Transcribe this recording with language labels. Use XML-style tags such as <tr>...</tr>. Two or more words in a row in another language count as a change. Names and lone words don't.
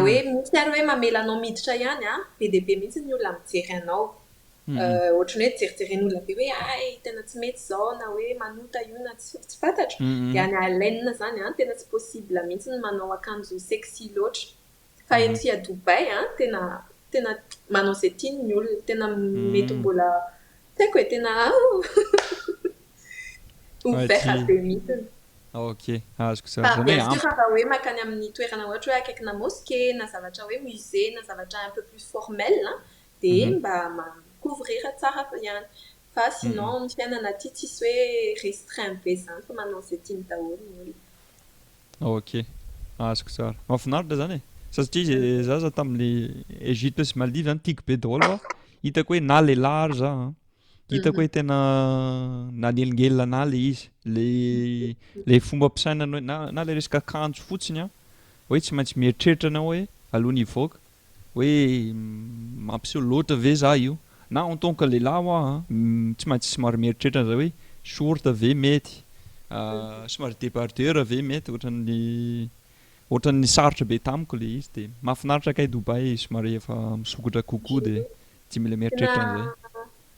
<mg>hoe misy ary hoe mamelanao miditra ihany be dia be mihitsy ny olona mijery anao ohatran'ny hoe jerijeren'olona be hoe tena tsy mety izao na hoe manota io na tsy fantatro dia any Alain zany tena tsy possible mihitsy ny manao akanjo sexy loatra fa ety a Dubai tena manao izay tiany ny olona tena mety mbola tsy haiko hoe tena ouvert be mihitsy ok azoko fa</mg> <fr>bien sûr</fr> <mg>raha hoe makany amin'ny toerana ohatra hoe akaikina mosquée na zavatra hoe musée na zavatra</mg> <fr>un peu plus formel</fr> <mg>dia mba couvrir tsara ihany fa sinon ny fiainana aty tsisy hoe restreint be zany fa manao izay tiany daholo ny olona ok azoko tsara mahafinaritra zany satria za tamin'ilay Egypte sy Maldives zany tiako be daholo hitako hoe na lehilahy ary za hitako hoe tena nanelingelina na le izy le fomba ampiasaina na le resaka akanjo fotsiny hoe tsy maintsy mieritreritra anao hoe alohan'ny hivoaka hoe mampiseho loatra ve za io na</mg> <fr>en tant que</fr> <mg>lehilahy tsy maintsy somary mieritreritra zay hoe short ve mety somary débardeur ve mety ohatran'ny sarotra be tamiko le izy dia mahafinaritra kay Dubai somary efa misokatra kokoa dia tsy mila mieritreritra an'izay</mg>